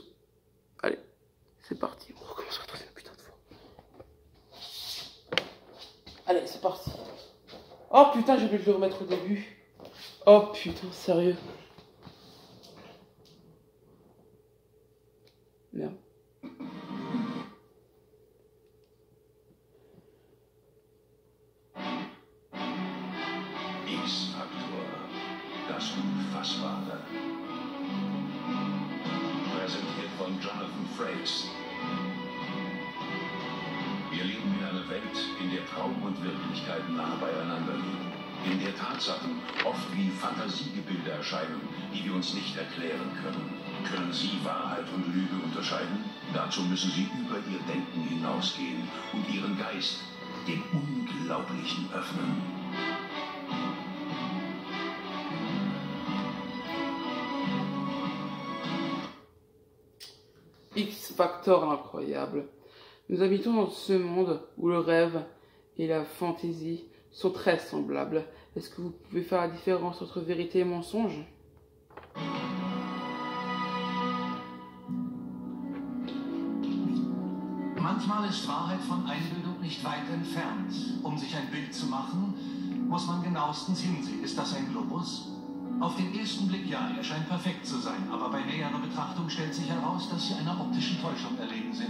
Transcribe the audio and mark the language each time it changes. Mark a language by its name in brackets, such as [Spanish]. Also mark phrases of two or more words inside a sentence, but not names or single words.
[French] Allez, c'est parti. On recommence à retrouver une putain de fois. Allez, c'est parti. Oh putain, j'ai oublié de le remettre au début. Oh putain, sérieux. Merde. [German] X-Faktor, das Unfassbare. Präsentiert von Jonathan Frakes. Wir leben in einer Welt, in der Traum und Wirklichkeit nah beieinander liegen. In der Tatsachen oft wie Fantasiegebilde erscheinen, die wir uns nicht erklären können. Können Sie Wahrheit und Lüge unterscheiden? Dazu müssen Sie über Ihr Denken hinausgehen und Ihren Geist dem Unglaublichen öffnen. [French] X-Factor incroyable. Nous habitons dans ce monde où le rêve et la fantaisie sont très semblables. Est-ce que vous pouvez faire la différence entre vérité et mensonge? [German] Manchmal ist Wahrheit von Einbildung nicht weit entfernt. Um sich ein Bild zu machen, muss man genauestens hinsehen. Ist das ein Globus? Auf den ersten Blick ja, er scheint perfekt zu sein, aber bei näherer Betrachtung stellt sich heraus, dass sie einer optischen Täuschung erlegen sind.